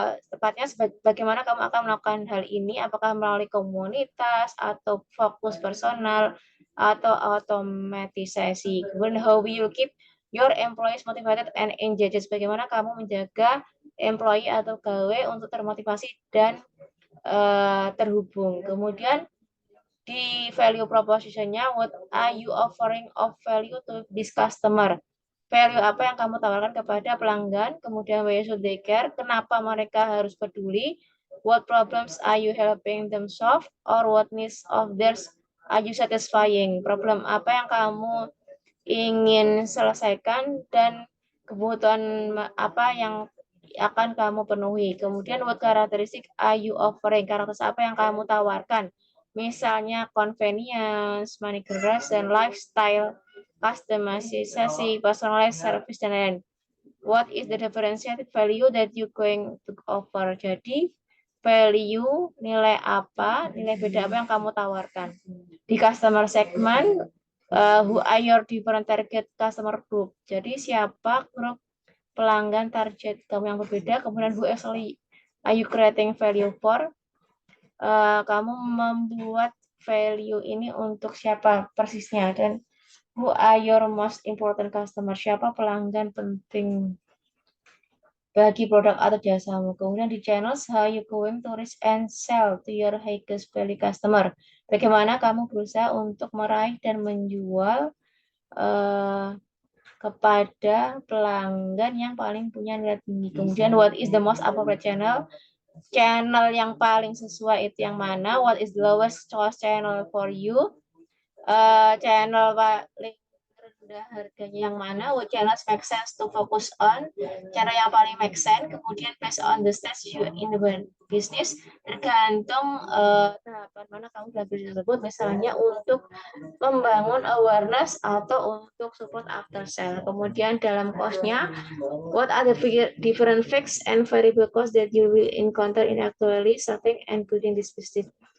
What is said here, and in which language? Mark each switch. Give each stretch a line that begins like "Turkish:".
Indonesian: Tepatnya bagaimana kamu akan melakukan hal ini? Apakah melalui komunitas atau fokus personal atau otomatisasi? Kemudian
English: how will you keep your employees motivated and engaged?
Indonesian: Bagaimana kamu menjaga employee atau gawe untuk termotivasi dan terhubung. Kemudian di value proposition-nya,
English: what are you offering of value to this customer?
Indonesian: Value apa yang kamu tawarkan kepada pelanggan? Kemudian
English: why should they care?
Indonesian: Kenapa mereka harus peduli?
English: What problems are you helping them solve? Or what needs of theirs are you satisfying?
Indonesian: Problem apa yang kamu ingin selesaikan dan kebutuhan apa yang akan kamu penuhi. Kemudian
English: what characteristic are you offering?
Indonesian: Karakteristik apa yang kamu tawarkan? Misalnya convenience, managerial, dan lifestyle, customization, personalized service, dan lain-lain.
English: What is the differentiated value that you going to offer?
Indonesian: Jadi value, nilai apa, nilai beda apa yang kamu tawarkan. Di
English: customer segment, who are your different target customer group?
Indonesian: Jadi siapa grup pelanggan target kamu yang berbeda. Kemudian
English: who actually are you creating value for?
Indonesian: Kamu membuat value ini untuk siapa persisnya, dan
English: who are your most important customer?
Indonesian: Siapa pelanggan penting bagi produk atau jasamu. Kemudian di
English: channels, how you going to reach and sell to your highest value customer.
Indonesian: Bagaimana kamu berusaha untuk meraih dan menjual kepada pelanggan yang paling punya nilai tinggi. Kemudian
English: what is the most appropriate channel?
Indonesian: Channel yang paling sesuai itu yang mana?
English: What is the lowest cost channel for you?
Indonesian: Channel paling rendah harganya yang mana?
English: What channels make sense to focus on?
Indonesian: Cara yang paling
English: make sense.
Indonesian: Kemudian
English: based on the stage you in the business,
Indonesian: tergantung tahapan mana kamu dalam bisnis tersebut. Misalnya untuk membangun awareness atau untuk support after sale. Kemudian dalam cost-nya,
English: what are the different fixed and variable costs that you will encounter in actually starting and building this business?